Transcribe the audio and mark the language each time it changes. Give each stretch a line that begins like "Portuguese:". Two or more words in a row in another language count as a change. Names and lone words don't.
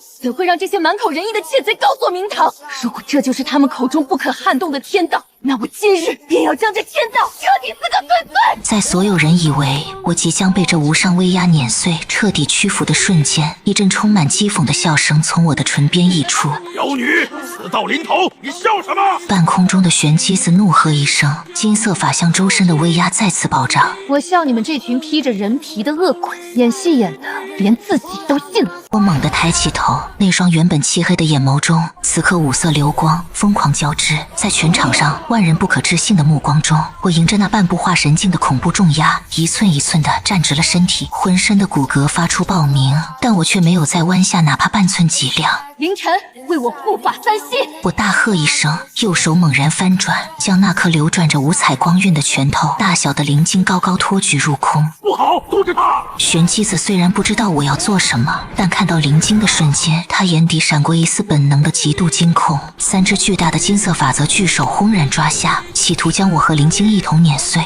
Chinese: 怎會讓這些滿口仁義的竊賊告錯名堂？如果這就是他們口中不可撼動的天道，那我今日便要將這天道徹底撕個粉碎！在所有人以為我即將被這無上威壓碾碎、徹底屈服的瞬間，一陣充滿譏諷的笑聲從我的唇邊溢出。妖女，死到臨頭，你笑什麼？半空中的玄機子怒喝一聲，金色法相周身的威壓再次暴漲。我笑你們這群披着人皮的惡鬼，演戲演的連自己都信了。我猛地抬起頭，那雙原本漆黑的眼眸中，此刻五色流光瘋狂交織。在全場上萬人不可置信的目光中，我迎着那半步化神境的恐怖重壓，一寸一寸地站直了身體，渾身的骨骼發出爆鳴，但我卻沒有再彎下哪怕半寸脊梁。凌晨，為我護法三息！我大喝一聲，右手猛然翻轉，將那顆流轉着五彩光暈的拳頭大小的靈晶高高托舉入空。不好，阻止他！玄機子雖然不知道我要做什麼，但看到靈晶的瞬間，他眼底閃過一絲本能的極度驚恐。3隻巨大的金色法則巨手轟然抓下，企圖將我和靈晶一同碾碎。